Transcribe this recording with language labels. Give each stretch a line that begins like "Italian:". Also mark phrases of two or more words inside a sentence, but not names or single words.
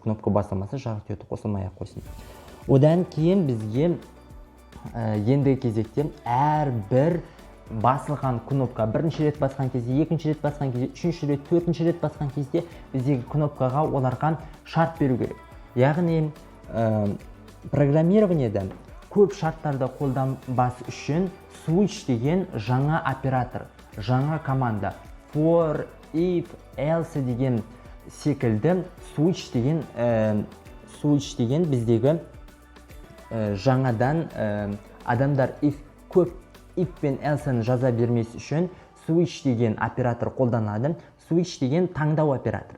Kazakh: Кнопка басылмаса, жарық диоды қосылмай-ақ қойсын. Одан кейін бізге ендігі кезекте әрбір басылған кнопка бірінші рет басқан кезде, екінші рет басқан кезде, үшінші рет, төртінші рет басқан кезде біздегі кнопкаға оларға шарт беру керек. Яғни программированиеда көп шарттарды қолданбас үшін switch деген жаңа оператор, жаңа команда,
English: for, if, else
Kazakh: деген секілді switch деген біздегі жаңадан адамдар if пен else-ны жаза бермес үшін switch деген оператор қолданылады. Switch деген таңдау оператор.